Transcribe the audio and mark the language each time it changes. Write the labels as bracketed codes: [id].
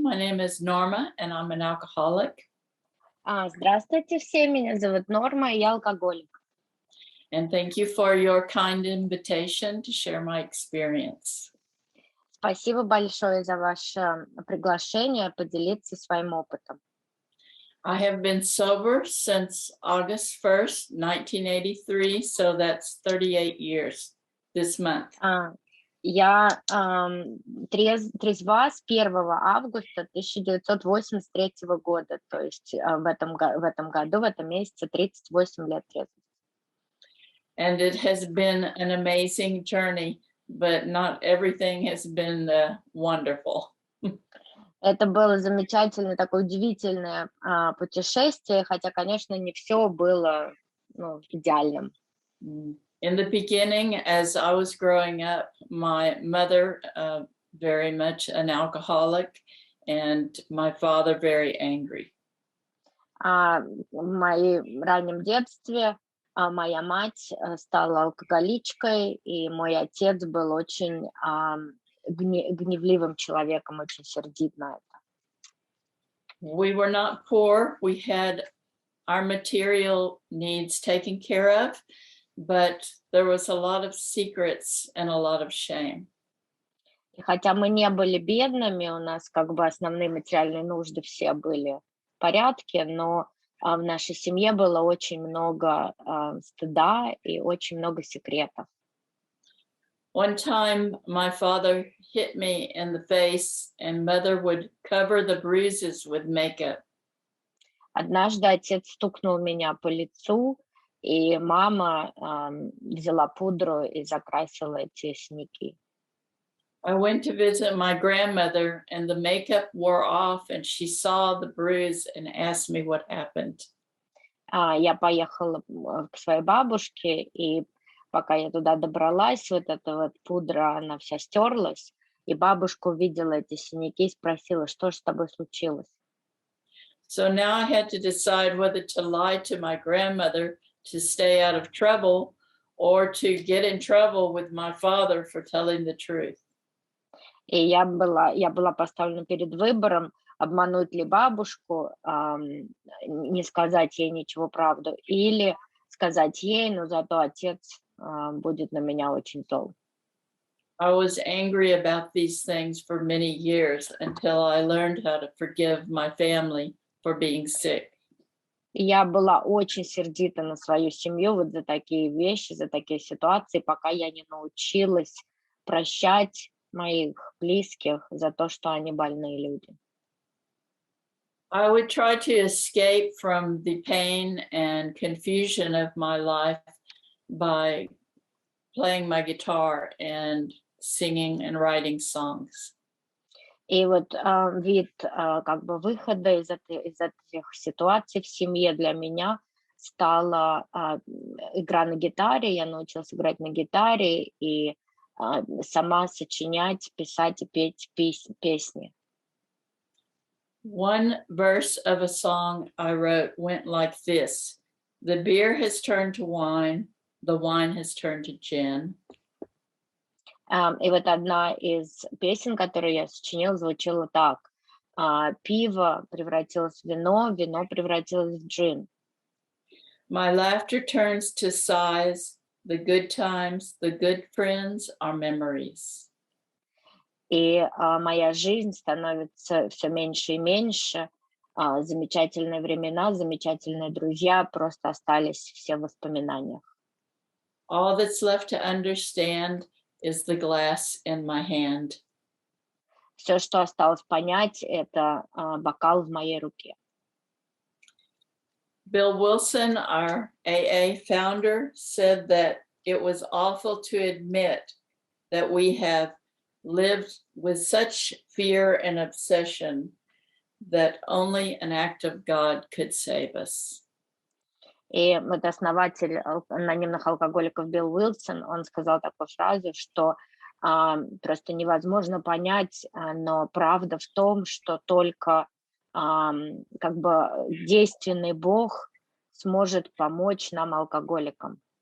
[en] My name is Norma and I'm an alcoholic. [ru] Здравствуйте все, меня зовут Норма, и я алкоголик. [en] And thank you for your kind invitation to share my experience. [ru] Спасибо большое за ваше приглашение поделиться своим опытом. [en] I have been sober since August 1st, 1983, so that's 38 years this month. [ru] Я трезва с 1 августа 1983 года, то есть в этом году, в этом месяце 38 лет трезвости. [en] And it has been an amazing journey, but not everything has been wonderful. [ru] Это было замечательное, такое удивительное путешествие, хотя, конечно, не все было идеальным. [en] In the beginning, as I was growing up, my mother, very much an alcoholic, and my father very angry. [ru] В моем раннем детстве моя мать стала алкоголичкой, и мой отец был очень гневливым человеком, очень сердит на это. [en] We were not poor. We had our material needs taken care of, but there was a lot of secrets and a lot of shame. [ru] И хотя мы не были бедными, у нас как бы основные материальные нужды все были в порядке, но в нашей семье было очень много стыда и очень много секретов. [en] One time, my father hit me in the face, and mother would cover the bruises with makeup. [ru] Однажды отец стукнул меня по лицу, и мама взяла пудру и закрасила эти синяки. [en] I went to visit my grandmother, and the makeup wore off, and she saw the bruise and asked me what happened. [ru] Я поехала к своей бабушке, и пока я туда добралась, вот эта вот пудра, она вся стерлась, и бабушка увидела эти синяки и спросила, что же с тобой случилось. [en] So now I had to decide whether to lie to my grandmother to stay out of trouble or to get in trouble with my father for telling the truth. [ru] И я была поставлена перед выбором, обмануть ли бабушку, не сказать ей ничего правду, или сказать ей, но зато отец будет на меня очень зол. [en] I was angry about these things for many years until I learned how to forgive my family for being sick. [ru] Я была очень сердита на свою семью вот за такие вещи, за такие ситуации, пока я не научилась прощать моих близких за то, что они больные люди. [en] I would try to escape from the pain and confusion of my life by playing my guitar and singing and writing songs. [ru] И вот вид как бы выхода из этих ситуаций в семье для меня стала игра на гитаре. Я научилась играть на гитаре и сама сочинять, писать и петь песни. [en] One verse of a song I wrote went like this: the beer has turned to wine, the wine has turned to gin. [ru] И вот одна из песен, которую я сочинила, звучала так: пиво превратилось в вино, вино превратилось в джин. [en] My laughter turns to sighs, the good times, the good friends are memories. [ru] И моя жизнь становится все меньше и меньше. Замечательные времена, замечательные друзья просто остались все в воспоминаниях. [en] All that's left to understand is the glass in my hand. [ru] Все, что осталось понять, это бокал в моей руке. [en] Bill Wilson, our AA founder, said that it was awful to admit that we have lived with such fear and obsession that only an act of God could save us. [ru] И вот основатель анонимных алкоголиков Билл Уилсон, он сказал такую фразу, что просто невозможно понять, но правда в том, что только как бы действенный Бог сможет помочь нам, алкоголикам.